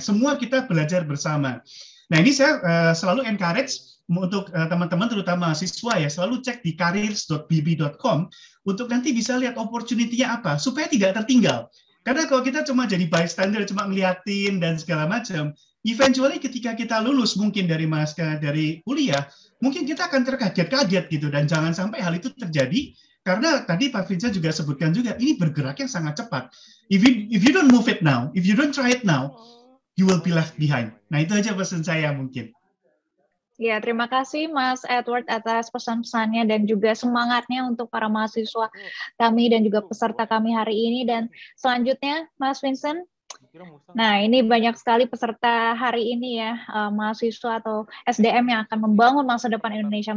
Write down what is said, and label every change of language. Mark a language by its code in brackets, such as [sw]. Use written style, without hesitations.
[id] Semua kita belajar bersama. Nah, ini saya selalu encourage untuk teman-teman terutama mahasiswa ya, selalu cek di careers.blibli.com untuk nanti bisa lihat opportunity-nya apa, supaya tidak tertinggal. Karena kalau kita cuma jadi bystander, cuma ngeliatin dan segala macam, eventually ketika kita lulus mungkin dari kuliah, mungkin kita akan terkaget-kaget gitu, dan jangan sampai hal itu terjadi, karena tadi Pak Vincent juga sebutkan juga, ini bergerak yang sangat cepat. [en] If you don't move it now, if you don't try it now, you will be left behind. [id] Nah, itu aja pesan saya mungkin. Ya, terima kasih Mas Edward atas pesan-pesannya dan juga semangatnya untuk para mahasiswa kami dan juga peserta kami hari ini. Dan selanjutnya, Mas Vincent. Nah, ini banyak sekali peserta hari ini ya, mahasiswa atau SDM yang akan membangun masa depan Indonesia.